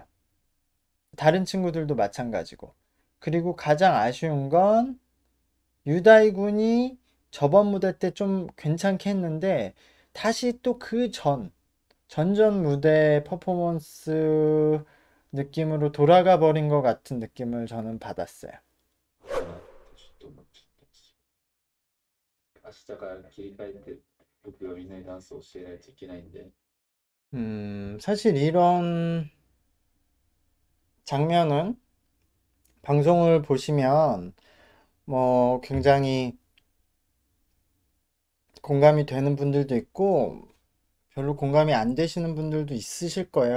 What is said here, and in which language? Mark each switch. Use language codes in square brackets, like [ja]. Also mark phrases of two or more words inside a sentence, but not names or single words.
[ko] 다른 친구들도 마찬가지고. 그리고 가장 아쉬운 건 유다이 군이 저번 무대 때 좀 괜찮게 했는데, 다시 또 그 전전 무대 퍼포먼스 느낌으로 돌아가 버린 것 같은 느낌을 저는 받았어요. [ja] ちょっと待って、明日から切り替えて僕がみんなにダンスを教えないといけないんで、 [ko] 사실 이런 장면은 방송을 보시면 뭐 굉장히 공감이 되는 분들도 있고 별로 공감이 안 되시는 분들도 있으실 거예요.